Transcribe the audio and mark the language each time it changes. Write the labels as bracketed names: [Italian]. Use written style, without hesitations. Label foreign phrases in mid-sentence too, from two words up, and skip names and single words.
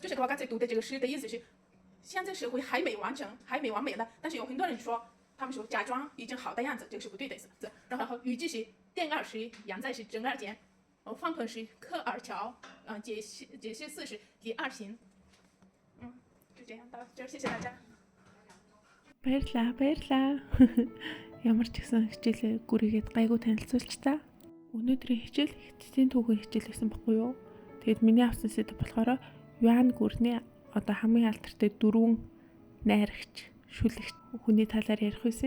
[Chinese] 就是我刚才读的这个诗的意思是，现在社会还没完成，还没完美了，但是有很多人说，他们说假装已经好的样子，这个是不对的意思。然后虞姬是殿二十，杨在是正二监，方鹏是克二乔，解释四是第二行。就这样到这儿，谢谢大家。 [Mongolian] Баярлаа. Ямар ч гэсэн хичээлээ гүрийгээд гайгүй танилцуулч та. Өнөөдрийн хичээл эцсийн түүхийн хичээл байсан баггүй юу? Тэгэд миний авсан сэдв болохоор Юан гүрний одоо хамгийн алдартай 4 найрагч, шүлэгч хүний талаар ярих байсан.